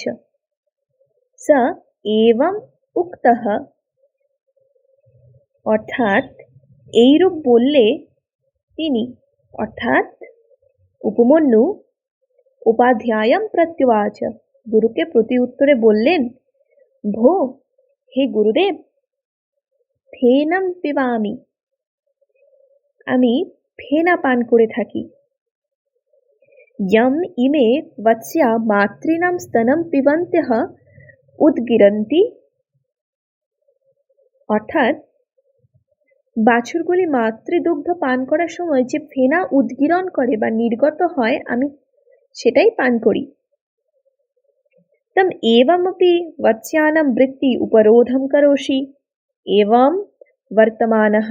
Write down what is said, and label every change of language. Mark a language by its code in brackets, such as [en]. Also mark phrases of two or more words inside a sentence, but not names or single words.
[sa] স এবং উক্তঃ, [bn] অর্থাৎ এইরূপ বললে তিনি, অর্থাৎ উপমন্যু, [sa] উপাধ্যায়ম প্রত্যুবাচ, [bn] গুরুকে প্রতি উত্তরে বললেন, ভো, হে গুরুদেব, [sa] ফেনম পিবামি, [bn] আমি ফেনা পান করে থাকি। [sa] यम इमे वत्स्या मातॄणां स्तनं पिबन्त्यः उद्गिरन्ति, [bn] অর্থাৎ বাছুরগুলি মাতৃদুগ্ধ পান করার সময় যে ফেনা উদ্গীরণ করে বা নির্গত হয়, আমি সেটাই পান করি। [sa] তম এবমপি वत्स्यानां বৃত্তি উপরোধম করোষি এবম বর্তমানঃ।